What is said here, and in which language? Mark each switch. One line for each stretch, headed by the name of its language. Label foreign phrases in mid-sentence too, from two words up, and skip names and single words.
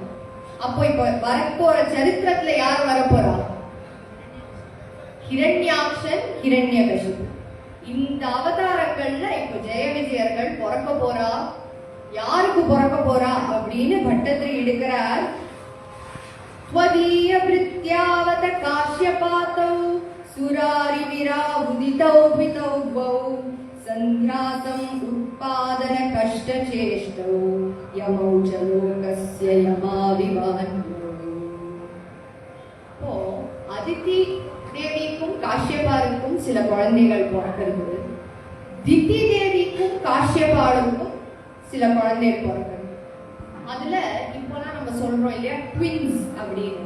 Tamil: அப்போ இப்ப வரப்போற சரித்திரத்துல யார் வரப்போறா? ஹிரண்யாக்ஷன், ஹிரண்யகசிபு. இந்த அவதாரங்கள்ல இப்ப ஜெய விஜயர்கள் பிறக்க போறா. யாருக்கு பிறக்க போறா அப்படின்னு பட்டத்திரி எடுக்கிறார்.
Sanskrit: त्वदीय वृत्त्यावत काश्यपातौ सुरारि विरावुदितौ भितौ द्वौ सन्ध्यासम् उत्पादन कष्टचेष्टौ यमौ च लोकस्य यमाविवान्यौ.
Tamil: அதிதி தேவிக்கும் காஷ்யபாருக்கும் சில குழந்தைகள் பிறக்கிறது. திதி தேவிக்கும் காஷ்யபாருக்கும் சில குழந்தைகள் பிறக்கிறது. அதுல இப்போலாம் நம்ம சொல்றோம் இல்லையா, ட்வின்ஸ் அப்படின்னு.